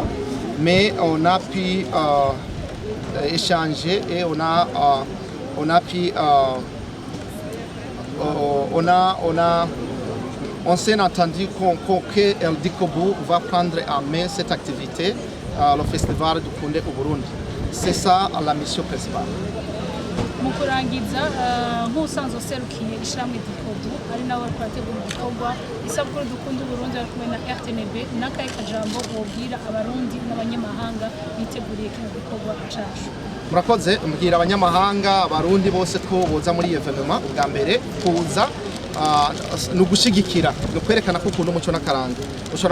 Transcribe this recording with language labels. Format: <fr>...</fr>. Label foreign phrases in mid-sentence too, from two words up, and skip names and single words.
<fr>Mais on a pu échanger et on s'est entendu que Dicobu va prendre en main cette activité, le festival Dicobu Burundi. C'est ça la mission principale.</fr> <rn>Mu kurangiza nk'usanzwe userukiye ishyirahamwe Dicobu ari nawe ari kurategura igikorwa isabukuru dukunda Burundi ari kumwe na RTNB n'akahe kajambo wobwira abarundi n'abanyamahanga biteguriye kino gikorwa cacu. Murakoze mbwira abanyamahanga abarundi bose ko boza muri evenement bwa mbere kuza ni ugushigikira no kwerekana ko ukunda umuco n'akaranga ushobora</rn>